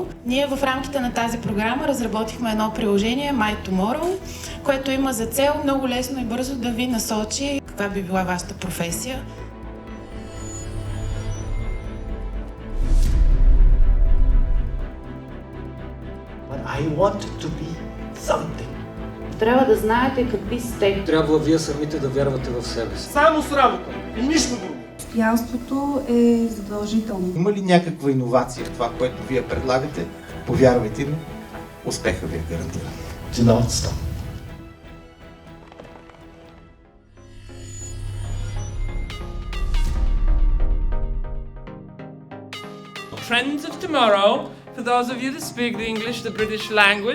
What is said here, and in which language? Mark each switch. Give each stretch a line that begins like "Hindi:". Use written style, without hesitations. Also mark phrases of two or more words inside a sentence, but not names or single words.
Bulgarian: Ние в рамките на тази програма разработихме едно приложение My Tomorrow, което има за цел много лесно и бързо да ви насочи каква би била вашата професия.
English: But I want to be something.
Bulgarian: Трябва да знаете какви сте. Трябва вие самите да вярвате в себе си. Само с работа и нищо друго. Постоянството е задължително. Има ли някаква иновация в това, което вие предлагате? Повярвайте ми, успеха ви е гарантиран.
English: Do not stop. Trends of Tomorrow, for those of you that speak the English, the British language.